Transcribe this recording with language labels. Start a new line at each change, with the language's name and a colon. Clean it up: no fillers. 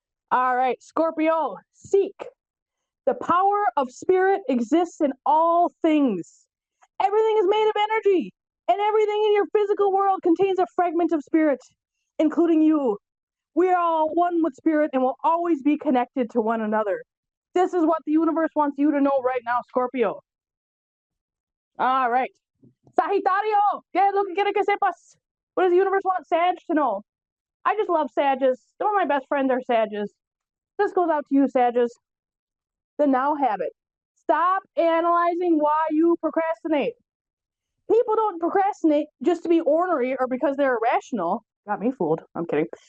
English: All right, Scorpio, seek. The power of spirit exists in all things. Everything is made of energy, and everything in your physical world contains a fragment of spirit, including you. We are all one with spirit and will always be connected to one another. This is what the universe wants you to know right now, Scorpio. All right.
Spanish: Sagitario, ¿qué es lo que quiere que sepas?
English: What does the universe want Sag to know? I just love Sages. Some of my best friends are Sages. This goes out to you, Sages. The now habit. Stop analyzing why you procrastinate. People don't procrastinate just to be ornery or because they're irrational. Got me fooled. I'm kidding.